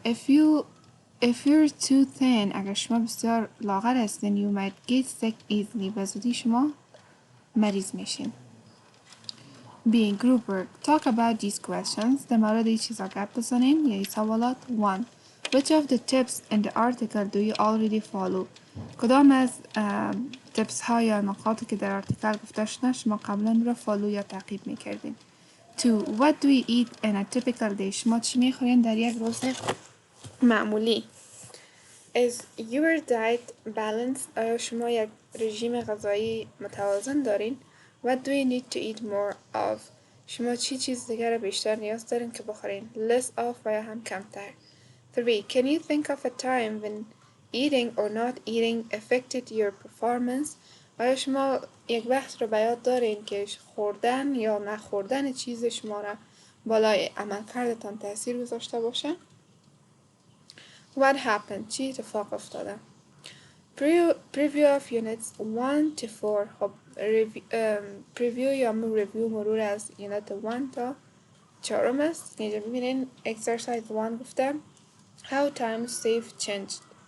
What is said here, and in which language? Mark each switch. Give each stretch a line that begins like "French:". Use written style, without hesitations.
English: If you're too thin,
Persian: اگر شما بسیار لاغر هستین,
English: you might get sick easily.
Persian: به زودی شما مریض میشین.
English: B. Group work. Talk about these questions.
Persian: در مورد این چیزا گپ بزنین یا این سوالات.
English: 1. Which of the tips in the article do you already follow?
Persian: کدام از tips ها یا نقاطی که در آرتیکل گفته شده شما قبلا را فالو یا تعقیب میکردین.
English: 2. What do you eat in a typical day?
Persian: شما چی میخورین در یک روز معمولی؟
English: Is your diet balanced?
Persian: آیا شما یک رژیم غذایی متوازن دارین؟
English: What do you need to eat more of?
Persian: شما چیز دیگر را بیشتر نیاز دارین که بخورین؟
English: Less of
Persian: و یا هم کمتر.
English: 3. Can you think of a time when eating or not eating affected your performance?
Persian: آیا شما یک وقت رو به یاد دارین که خوردن یا نخوردن چیز شما را بالای عملکردتان تاثیر گذاشته باشه؟
English: What happened?
Persian: چی اتفاق افتاده؟
English: Preview of units 1 to 4.
Persian: خب preview یا review مرور از unit 1 تا 4 است. اینجا ببینین exercise 1 گفته
English: How times have changed.